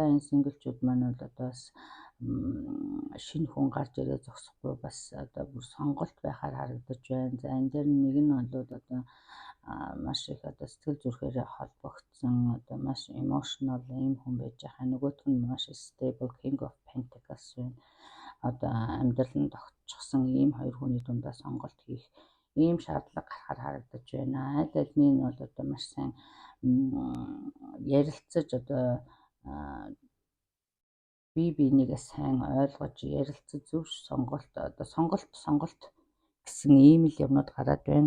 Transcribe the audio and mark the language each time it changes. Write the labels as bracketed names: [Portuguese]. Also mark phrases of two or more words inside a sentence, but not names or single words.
[Mongolian] Энэ синглчүүд маань бол одоо бас шинэ хүн гарч ирээ зогсохгүй бас одоо бүр сонголт байхаар харагдаж байна. За энэ дээр нэг нь бол одоо маш их одоо сэтгэл зүрхээрээ холбогдсон одоо маш emotional ийм хүн байж байгаа. Нөгөөх нь маш stable king of pentacles байна. Одоо амьдралд тогтчихсон ийм хоёр хүний дундаа сонголт хийх ийм шаардлага гарахаар харагдаж байна. Аль нь бол одоо маш сайн ярилцаж одоо бие бинийгээ сайн ойлгож ярилцаж зөв сонголт гэсэн ийм л юмнууд гараад байна.